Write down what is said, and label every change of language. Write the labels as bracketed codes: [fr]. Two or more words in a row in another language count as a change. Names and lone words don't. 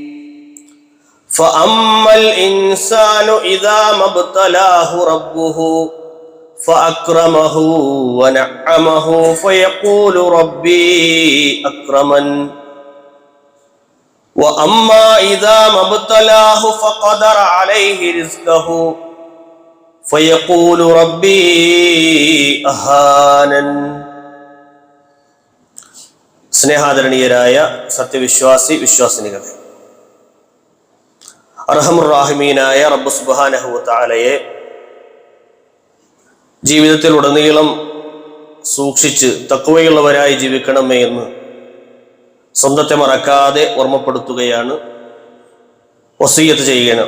[ar] فأما الإنسان إذا ما ابتلاه ربه فأكرمه ونعمه فيقول ربي أكرمن وأما إذا ما ابتلاه فقدر عليه رزقه فيقول ربي أهانن. [ml] സ്നേഹാദരണീയരായ സത്യവിശ്വാസി വിശ്വാസിനികളെ, അർഹമുർ-റാഹിമീനായ റബ്ബ് [ar] سبحانه وتعالى [ml] ജീവിതത്തിൽ ഉടനീളം സൂക്ഷിച്ച് തഖ്വയുള്ളവരായി ജീവിക്കണമേ എന്ന് സ്വന്തത്തെ മറക്കാതെ ഓർമ്മപ്പെടുത്തുകയാണ്, വസിയ്യത്ത് ചെയ്യുകയാണ്.